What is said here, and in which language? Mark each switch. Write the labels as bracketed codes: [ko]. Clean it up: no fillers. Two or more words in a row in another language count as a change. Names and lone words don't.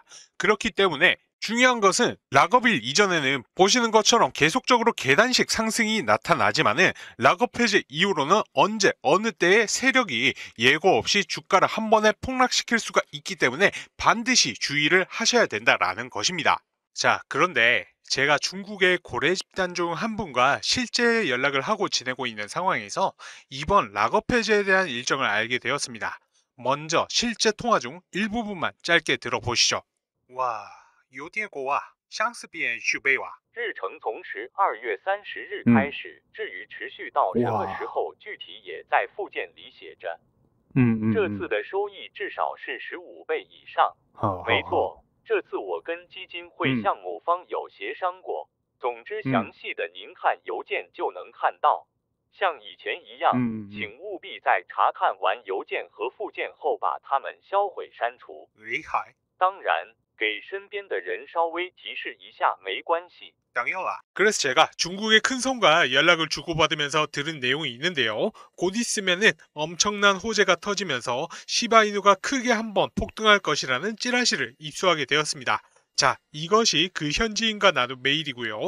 [ko] 그렇기 때문에 중요한 것은 락업일 이전에는 보시는 것처럼 계속적으로 계단식 상승이 나타나지만은 락업 해제 이후로는 언제 어느 때에 세력이 예고 없이 주가를 한 번에 폭락시킬 수가 있기 때문에 반드시 주의를 하셔야 된다라는 것입니다. 자, 그런데 제가 중국의 고래 집단 중 한 분과 실제 연락을 하고 지내고 있는 상황에서 이번 락업 해제에 대한 일정을 알게 되었습니다. 먼저 실제 통화 중 일부분만 짧게 들어보시죠. 와, 邮电国啊，相似边续杯哇。 [zh] 日程从12月30日开始，至于持续到什么时候，具体也在附件里写着。这次的收益至少是15倍以上。没错，这次我跟基金会项目方有协商过。总之，详细的您看邮件就能看到。像以前一样，请务必在查看完邮件和附件后把它们销毁删除。厉害。当然，给身边的人稍微提示一下没关系。 [ko] 당연하. 그래서 제가 중국의 큰 손과 연락을 주고받으면서 들은 내용이 있는데요. 곧 있으면은 엄청난 호재가 터지면서 시바이누가 크게 한번 폭등할 것이라는 찌라시를 입수하게 되었습니다. 자, 이것이 그 현지인과 나눈 메일이고요.